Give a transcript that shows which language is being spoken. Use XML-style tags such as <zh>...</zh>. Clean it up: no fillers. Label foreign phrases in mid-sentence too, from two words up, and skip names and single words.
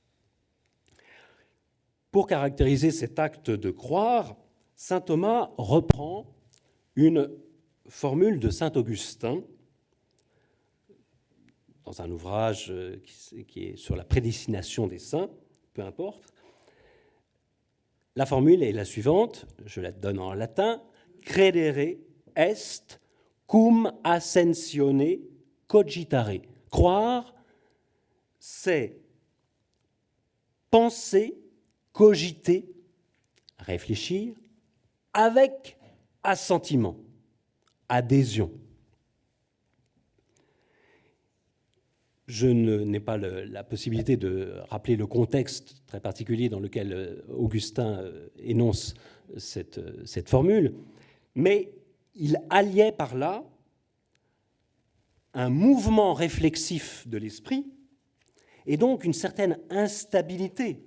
<fr>Pour caractériser cet acte de croire, saint Thomas reprend une formule de saint Augustin dans un ouvrage qui est sur la prédestination des saints, peu importe. La formule est la suivante, je la donne en latin,</fr> <la>credere est cum ascensione cogitare.</la> <fr>Croire, c'est penser, cogiter, réfléchir, avec assentiment, adhésion. Je n'ai pas la possibilité de rappeler le contexte très particulier dans lequel Augustin énonce cette formule, mais il alliait par là un mouvement réflexif de l'esprit et donc une certaine instabilité.</fr>